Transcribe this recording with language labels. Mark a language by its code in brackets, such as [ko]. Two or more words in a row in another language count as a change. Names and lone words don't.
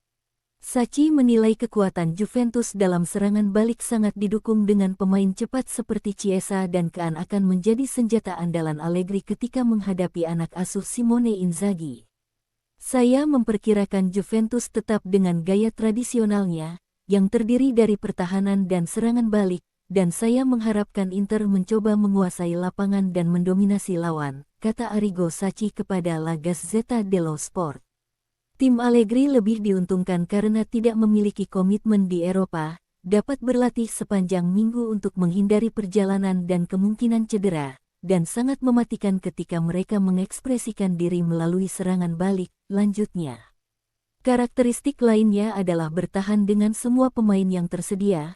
[id] Sacchi menilai kekuatan Juventus dalam serangan balik sangat didukung dengan pemain cepat seperti Chiesa dan Kean akan menjadi senjata andalan Allegri ketika menghadapi anak asuh Simone Inzaghi. Saya memperkirakan Juventus tetap dengan gaya tradisionalnya, yang terdiri dari pertahanan dan serangan balik, dan saya mengharapkan Inter mencoba menguasai lapangan dan mendominasi lawan, kata Arrigo Sacchi kepada La Gazzetta dello Sport. Tim Allegri lebih diuntungkan karena tidak memiliki komitmen di Eropa, dapat berlatih sepanjang minggu untuk menghindari perjalanan dan kemungkinan cedera, dan sangat mematikan ketika mereka mengekspresikan diri melalui serangan balik, lanjutnya. Karakteristik lainnya adalah bertahan dengan semua pemain yang tersedia.